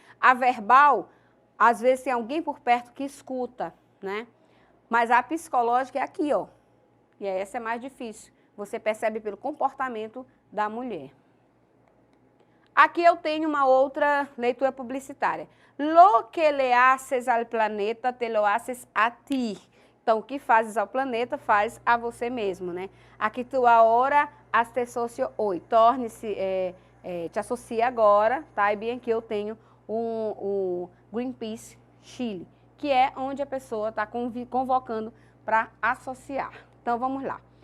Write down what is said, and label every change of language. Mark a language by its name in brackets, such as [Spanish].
[Portuguese] A verbal, às vezes tem alguém por perto que escuta, né? Mas a psicológica é aqui, ó. E essa é mais difícil. Você percebe pelo comportamento da mulher. Aqui eu tenho uma outra leitura publicitária. [Spanish] Lo que le haces al planeta, te lo haces a ti. [Portuguese] Então, o que fazes ao planeta, faz a você mesmo, né? Aqui tu agora te socio hoje. Torne-se, te associa agora, tá? E bem aqui eu tenho o Greenpeace Chile, que é onde a pessoa está convocando para associar. Então, vamos lá.